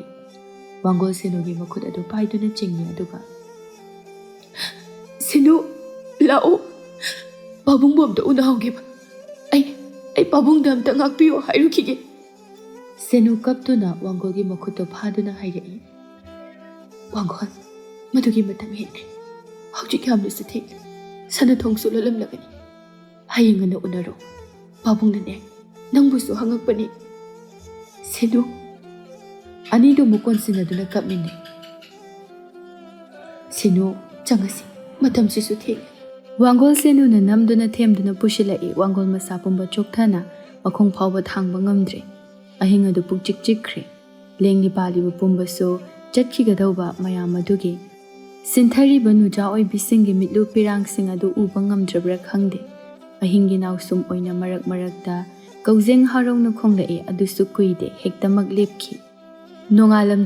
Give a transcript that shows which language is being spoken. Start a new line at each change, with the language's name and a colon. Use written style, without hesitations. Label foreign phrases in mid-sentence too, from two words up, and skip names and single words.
Manipuri: Wangol senugi makhut adu paiduna chingni aduga senu lao pabung bomda unahaugiba. Ai pabungda amta ngakpiyu hairukige. Senu kaptuna wangolgi makhuto phaduna hairai. Wangol madugi matam henkri. Haujik yamnasu thek sana thongsu lalamlagani. Hayengana unaro pabungnane nangbusu hangakpani. Senu anido mukonsinaduna kapmine. Senu changasi matamsisu thek. Wangol senu na namduna themduna pushilai. Wangol masapumba chokthana makhong phawba thangba ngamdre. Ahing adu pukchik chikre. Lengni paliba pumbaso chatkigadawba mayam adugi sinthariba nuja oi bisingi mitlu pirang sing adu uba ngamdrabra khangde. Ahingi nausum oina marakta kauzeng harong na khonglai adusu kuide hektamak lepki.